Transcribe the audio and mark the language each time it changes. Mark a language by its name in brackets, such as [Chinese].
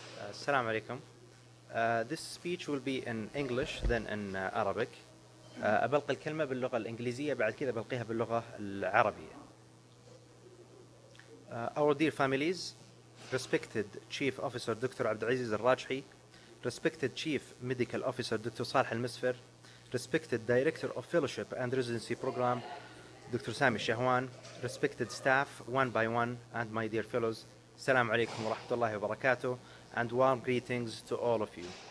[Arabic] Assalamu alaikum. [English] This speech will be in English, then in Arabic. [Arabic] أبلقي الكلمة باللغة الإنجليزية بعد كذا بلقيها باللغة العربية. [English] Our dear families, respected Chief Officer Dr. Abdulaziz Al-Rajhi, respected Chief Medical Officer Dr. Salih Al-Misfer, respected Director of Fellowship and Residency Program Dr. Sami Shahwan, respected staff one by one, and my dear fellows, [Arabic] Assalamu alaikum wa rahmatullahi wa barakatuh, [English] and warm greetings to all of you.